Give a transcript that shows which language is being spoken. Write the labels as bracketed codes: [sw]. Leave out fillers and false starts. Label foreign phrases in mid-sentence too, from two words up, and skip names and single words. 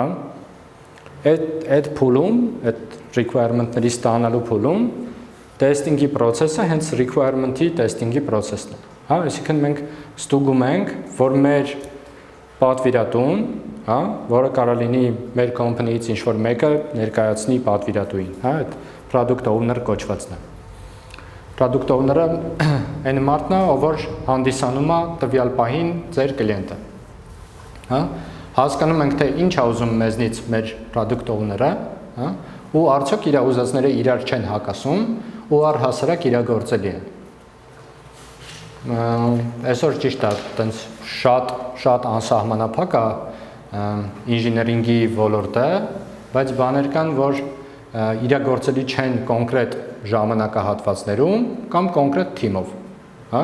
[hy] Այդ փուլում, այդ requirement-ների ստանալու փուլում [en] testing-ի process-ը [hy] հենց [en] requirement-ի testing-ի process-ն [hy] է, հա? Այսինքն մենք ստուգում ենք, որ մեր պատվիրատուն, հա, որը կարող լինի մեր company-ից ինչ-որ մեկը ներկայացնի պատվիրատուին, հա, այդ [en] product owner [hy] կոչվածն է։ [en] Product owner-ը [hy] այն մարդն է, ով որ հանդիսանում է տվյալ պահին ձեր կլիենտը, հա, հասկանում ենք, թե ինչ է ուզում մեզնից մեր [en] product owner-ը, [hy] հա, ու արդյոք իր ուզածները իրար չեն հակասում ու առհասարակ իրագործելի են։ Այսօր ճիշտ է, տենց շատ անսահմանափակ է ինժեներինգի ոլորտը, բայց բաներ կան, որ իրագործելի չեն կոնկրետ ժամանակահատվածներում կամ կոնկրետ թիմով, հա?